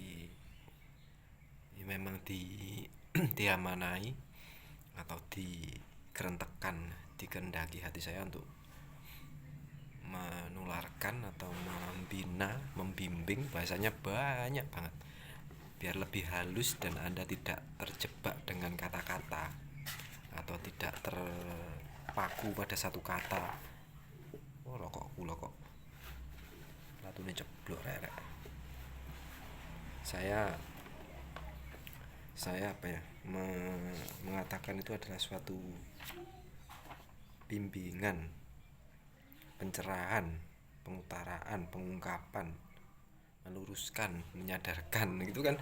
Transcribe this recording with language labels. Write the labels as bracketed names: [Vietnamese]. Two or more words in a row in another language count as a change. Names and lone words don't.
[Indonesian] memang diamanai atau dikerentekan, dikehendaki hati saya untuk menularkan atau membina, membimbing, bahasanya banyak banget, biar lebih halus dan Anda tidak terjebak dengan kata-kata atau tidak terpaku pada satu kata. [Javanese] Oh lokok latune ceblok rek. [Indonesian] Saya mengatakan itu adalah suatu bimbingan, pencerahan, pengutaraan, pengungkapan, meluruskan, menyadarkan, gitu kan.